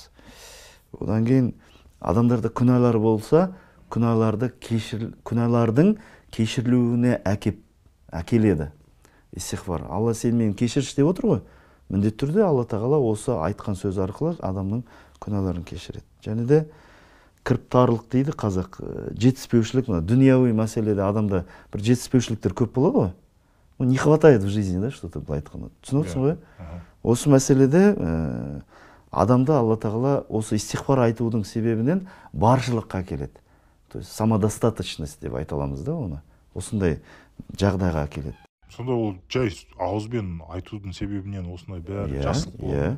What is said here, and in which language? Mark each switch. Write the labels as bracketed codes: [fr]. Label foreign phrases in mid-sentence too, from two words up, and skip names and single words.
[kk] Одан кейін адамдарда күнәлар болса, күнәлардың кешірілуіне әкеледі. Истиғфар. Алла сен мені кешірші деп отыр ғой. Міндетті түрде Алла тағала осы айтқан сөз арқылы адамның күнәларын кешіреді. Және де кіріптарлық дейді қазақ, жетіспеушілік, дүнияуи мәселеде адамда бір жетіспеушіліктер көп болады ғой. [ru] Не хватает в жизни, да, что-то [kk] былай айтқанда. Түсініп отырсың ғой? Осы мәселеде адамда Алла тағала осы истиғфар айтудың себебінен баршылыққа келеді. [ru] То есть самодостаточность [kk] деп айта аламыз да оны. Осындай жағдайға келеді. Сонда ол жай ауызбен айтудың себебінен осындай бәрі жақсылық болады.